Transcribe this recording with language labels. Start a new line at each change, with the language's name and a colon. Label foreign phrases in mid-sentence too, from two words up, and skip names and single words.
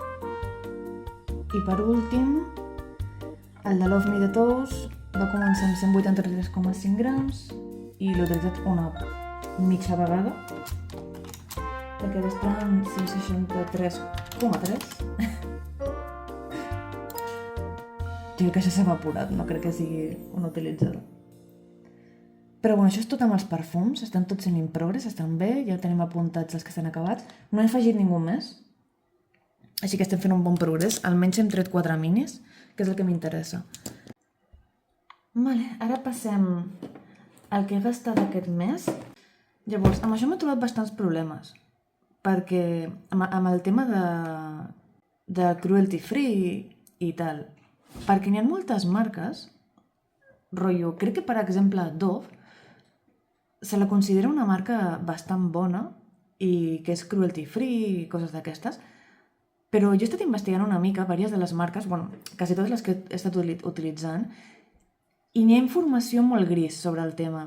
Catalan: I per últim, el de Love Me The Toes Va començar amb 183,5 grams i l'he utilitzat una mitja vegada perquè ara està en 163,3. Jo crec que això s'ha evaporat, no crec que sigui una utilitzada. Però bueno, això és tot amb els perfums, estan tots sent
English: in progress,
Catalan: estan bé, ja tenim apuntats els que s'han acabat. No he afegit ningú més, així que estem fent un bon progrés, almenys hem tret 4 minis, que és el que m'interessa. Vale, ara passem al que he gastat aquest mes. Llavors, amb això m'he trobat bastants problemes, perquè amb el tema de
English: cruelty free
Catalan: i tal, perquè n'hi ha moltes marques, rotllo, crec que per exemple Dove se la considera una marca bastant bona i que és
English: cruelty free
Catalan: i coses d'aquestes, però jo he estat investigant una mica diverses de les marques, bueno, quasi totes les que he estat utilitzant, i n'hi ha informació molt gris sobre el tema.